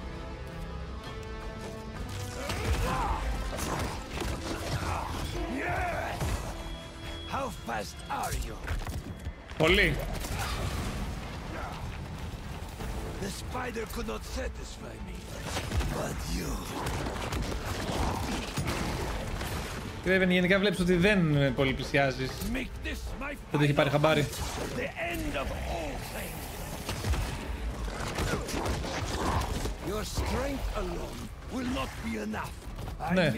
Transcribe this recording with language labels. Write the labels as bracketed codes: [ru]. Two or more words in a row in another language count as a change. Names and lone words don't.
[en] Yes! How fast are you? [el] Πολύ. [en] The spider could not satisfy me, but you. [el] Κρέβεν, γενικά βλέπεις ότι δεν πολύ πλησιάζεις. Δεν το έχει πάρει χαμπάρι. [en] Your strength alone will not be enough. I [el] Ναι.